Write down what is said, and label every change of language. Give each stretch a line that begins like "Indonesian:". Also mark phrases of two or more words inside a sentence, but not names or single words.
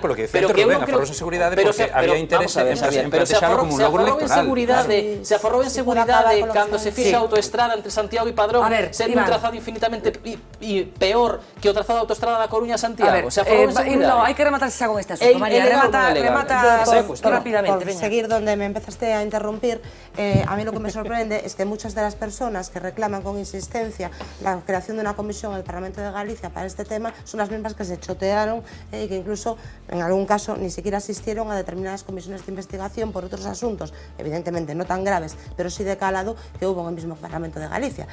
Galician: Pero que non aforrouse en seguridade porque había interese en plantexalo como un logro electoral. Se aforrou en seguridade cando se fixa a autoestrada entre Santiago e Padrón, sendo un trazado infinitamente peor que o trazado de autoestrada da Coruña a Santiago. Se aforrou en seguridade. No, hai que rematarse xa con este asunto, María. Remata rápidamente.
Spanish: Por seguir donde me empezaste a interrumpir, a mí lo que me sorprende es que muchas de las personas que reclaman con insistencia la creación de una comisión en el Parlamento de Galicia para este tema son las mismas que se chotearon y que incluso, en algún caso, ni siquiera asistieron a determinadas comisiones de investigación por otros asuntos, evidentemente no tan graves, pero sí de calado, que hubo en el mismo Parlamento de Galicia.